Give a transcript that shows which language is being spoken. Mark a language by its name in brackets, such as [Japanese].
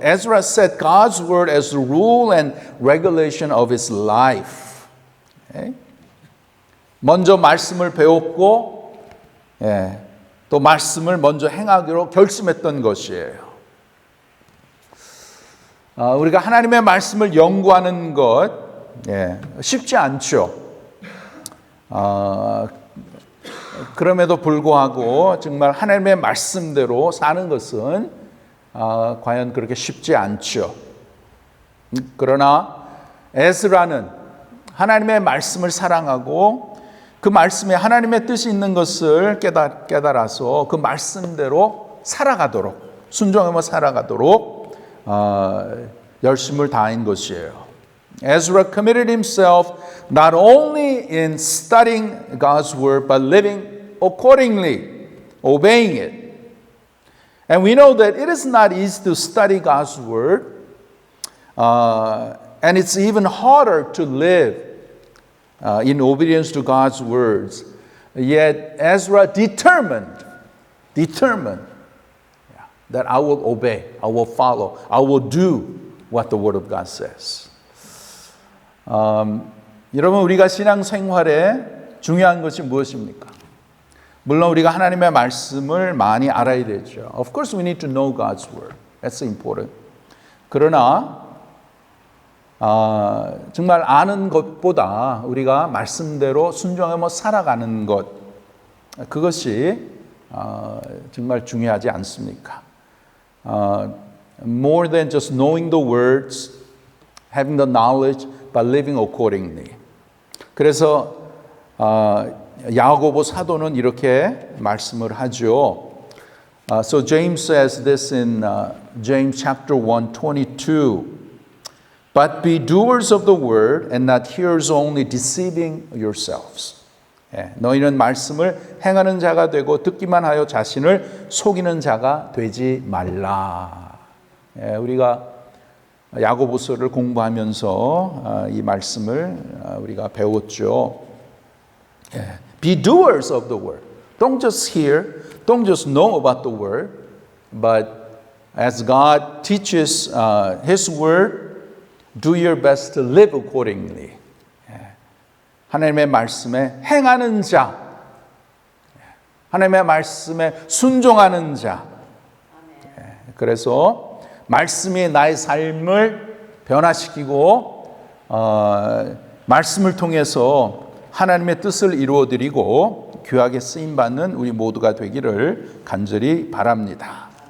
[English] Ezra set God's word as the rule and regulation of his life. [Korean] 먼저 말씀을 배웠고, 또 말씀을 먼저 행하기로 결심했던 것이에요. 우리가 하나님의 말씀을 연구하는 것 쉽지 않죠. 그럼에도 불구하고 정말 하나님의 말씀대로 사는 것은 과연 그렇게 쉽지 않죠. 그러나 에스라는 하나님의 말씀을 사랑하고 그 말씀에 하나님의 뜻이 있는 것을 깨달아서 그 말씀대로 살아가도록, 순종하며 살아가도록 열심을 다한 것이에요. [English] Ezra committed himself not only in studying God's word, but living accordingly, obeying it. And we know that it is not easy to study God's word, and it's even harder to live in obedience to God's words. Yet Ezra determined that I will obey, I will follow, I will do what the word of God says. [Korean] 여러분 우리가 신앙생활에 중요한 것이 무엇입니까? 물론 우리가 하나님의 말씀을 많이 알아야 되죠. [English] Of course we need to know God's word. That's important. [Korean] 그러나 정말 아는 것보다 우리가 말씀대로 순종하며 살아가는 것 그것이 정말 중요하지 않습니까? [English] More than just knowing the words, having the knowledge, but living accordingly. [Korean] 그래서 야고보 사도는 이렇게 말씀을 하죠. [English] So James says this in James chapter 1, 22. But be doers of the word and not hearers only, deceiving yourselves. [Korean] 너희는 말씀을 행하는 자가 되고 듣기만 하여 자신을 속이는 자가 되지 말라. 우리가 야고보서를 공부하면서 이 말씀을 우리가 배웠죠. [English] Be doers of the word. Don't just hear, don't just know about the word, but as God teaches His word, do your best to live accordingly. [Korean] 하나님의 말씀에 행하는 자, 하나님의 말씀에 순종하는 자. 그래서 말씀이 나의 삶을 변화시키고 말씀을 통해서 하나님의 뜻을 이루어드리고 귀하게 쓰임받는 우리 모두가 되기를 간절히 바랍니다.